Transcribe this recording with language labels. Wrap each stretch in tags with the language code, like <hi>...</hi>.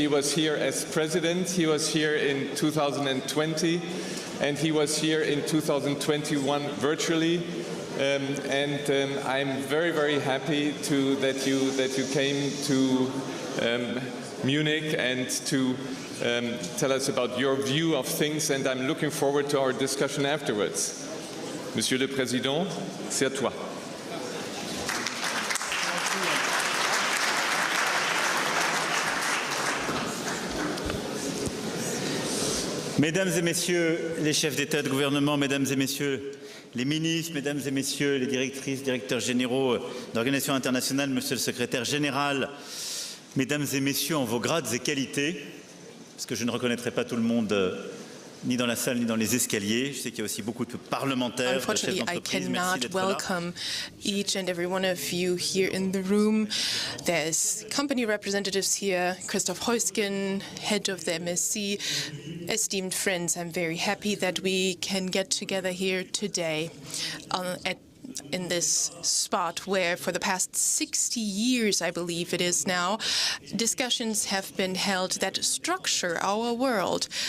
<en>He was here as president. He was here in 2020, and he was here in 2021 virtually. I'm very, very happy that you came to Munich and to tell us about your view of things, and I'm looking forward to our discussion afterwards.</en> <fr>Monsieur le Président, c'est à toi. Mesdames et messieurs les chefs d'État et de gouvernement, mesdames et messieurs les ministres, mesdames et messieurs les directrices, directeurs généraux d'organisations internationales, monsieur le secrétaire général, mesdames et messieurs en vos grades et qualités, parce que je ne reconnaîtrai pas tout le monde ni dans la salle ni dans les escaliers. Je sais qu'il y a aussi beaucoup de parlementaires, de chefs</fr> <en>Unfortunately, I</en> <fr>d'entreprise. Merci d'être là.</fr> <en>welcome each and every one of you here in the room. There's company representatives here, Christoph Heusgen, head of the MSC. Esteemed friends, I'm very happy that we can get together here today in this spot where for the past 60 years, I believe it is now, discussions have been held that structure our world.</en>